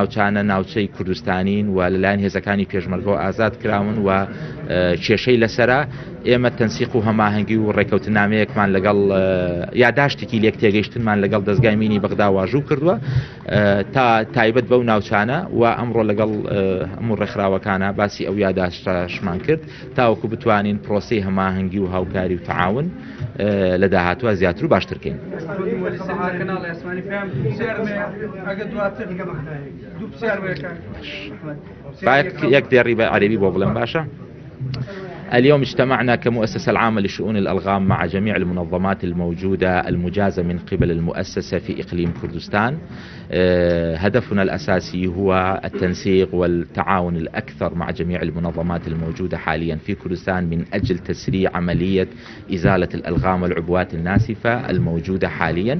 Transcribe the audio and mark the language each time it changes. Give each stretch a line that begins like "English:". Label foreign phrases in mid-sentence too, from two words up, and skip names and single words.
Central Kurdish: ناوچانە ناوچەی کوردستانین و لەلایەن هێزەکانی پێشمەرگەوە ئازاد کراون و کێشەی لەسرە ئێمە تەنسیق و هەماهەنگی و ڕێکەوتنامەیەکمان لەگەڵ یاداشتێکی لێک تێگەیشتنمان لەگەڵ دەستگای مینی بەغدا واژوو کردووە تا تایبەت بەو ناوچانە و ئەمڕۆ لەگەڵ هەموو ڕێکخراوەکانە باسی ئەو یاداشتەشمان کرد تاوەکو بتوانین پرۆسەی هەماهەنگی و هاوکاری و تعاون لە داهاتوە زیاتر و باشترکەین. یەک دێڕی بە عەرەبی بۆ بڵێم باشە؟
Arabic: اليوم اجتمعنا كمؤسسة العامة لشؤون الألغام مع جميع المنظمات الموجودة المجازة من قبل المؤسسة في إقليم كردستان. هدفنا الأساسي هو التنسيق والتعاون الأكثر مع جميع المنظمات الموجودة حاليا في كردستان من أجل تسريع عملية إزالة الألغام والعبوات الناسفة الموجودة حاليا.